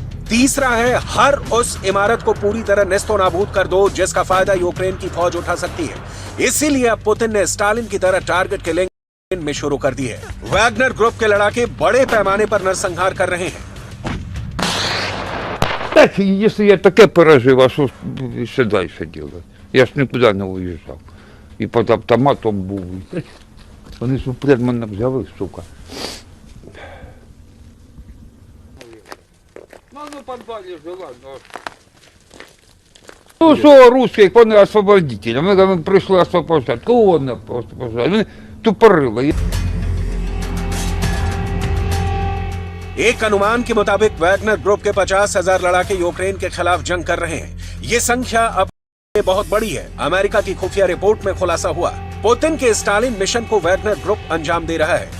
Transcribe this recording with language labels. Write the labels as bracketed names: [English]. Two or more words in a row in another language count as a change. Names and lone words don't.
[Hindi] तीसरा है, हर उस इमारत को पूरी तरह नेस्तो नाबूद कर दो जिसका फायदा यूक्रेन की फौज उठा सकती है। इसीलिए अब पुतिन ने स्टालिन की तरह [English] target killing [Hindi] में शुरू कर दी है। वैगनर ग्रुप के लड़ाके बड़े पैमाने पर नरसंहार कर रहे हैं। [Ukrainian] Так, [Russian] если я [Ukrainian] таке пережив, а що ще далі робити? Я ж нікуди не виїжджав. І під автоматом був. Вони ж вперед мене взяли, сука. Ну, подвалі жила, ну що, русські, вони освободителі. Ми прийшли освобождати. Кого вони освобождали? Вони тупорили. [Hindi] एक अनुमान के मुताबिक वैगनर ग्रुप के 50,000 लड़ाके यूक्रेन के खिलाफ जंग कर रहे हैं। ये संख्या अब बहुत बड़ी है। अमेरिका की खुफिया रिपोर्ट में खुलासा हुआ, पुतिन के स्टालिन मिशन को वैगनर ग्रुप अंजाम दे रहा है।